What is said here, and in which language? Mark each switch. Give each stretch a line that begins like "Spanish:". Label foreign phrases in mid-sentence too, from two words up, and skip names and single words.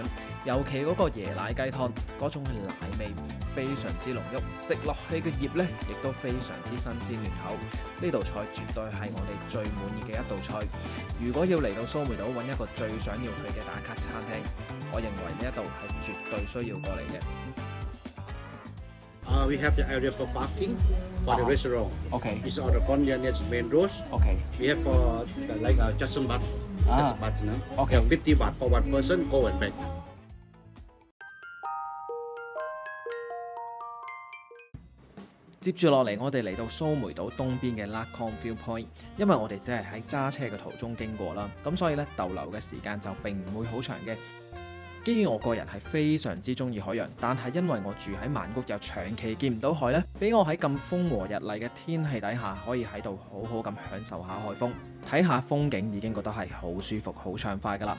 Cantonese: 尤其嗰個椰奶雞湯嗰種嘅奶味非常之濃郁，食落去嘅葉咧亦都非常之新鮮嫩口。呢道菜絕對係我哋最滿意嘅一道菜。如果要嚟到蘇梅島揾一個最想要佢嘅打卡餐廳，我認為呢一度係絕對需要過嚟嘅。
English: We have the area for parking for the restaurant. Okay. It's on the corner near the main road. Okay. We have for like Jackson Baht. Okay. 50 baht for one person, go and back.
Cantonese: 接住落嚟，我哋嚟到蘇梅島東邊嘅 Nakhon View Point，因為我哋只係喺揸車嘅途中經過啦，咁所以咧逗留嘅時間就並唔會好長嘅。基於我個人係非常之中意海洋，但係因為我住喺曼谷又長期見唔到海呢，俾我喺咁風和日麗嘅天氣底下，可以喺度好好咁享受下海風，睇下風景已經覺得係好舒服、好暢快噶啦。